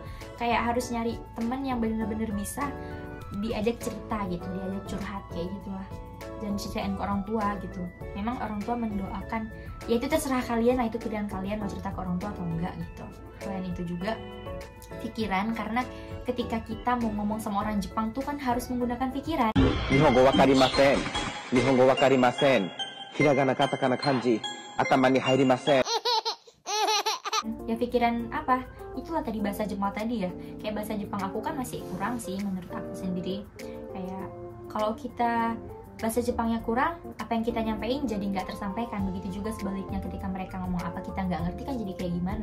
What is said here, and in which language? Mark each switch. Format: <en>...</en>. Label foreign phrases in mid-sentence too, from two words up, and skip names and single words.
<id>Kayak harus nyari teman yang bener-bener bisa diajak cerita gitu, diajak curhat kayak gitulah. Dan ceritain ke orang tua gitu. Memang orang tua mendoakan, ya itu terserah kalian, nah itu pilihan kalian mau cerita ke orang tua atau enggak gitu. Selain itu juga pikiran, karena ketika kita mau ngomong sama orang Jepang tuh kan harus menggunakan pikiran.</id> <ja>日本語わかりません。日本語わかりません. ひらがな、カタカナ、漢字、頭に入りません.</ja> <id>Ya pikiran apa? Itulah tadi bahasa Jepang tadi ya. Kayak bahasa Jepang aku kan masih kurang sih menurut aku sendiri. Kayak kalau kita bahasa Jepangnya kurang, apa yang kita nyampein jadi nggak tersampaikan. Begitu juga sebaliknya, ketika mereka ngomong apa kita nggak ngerti kan jadi kayak gimana.</id>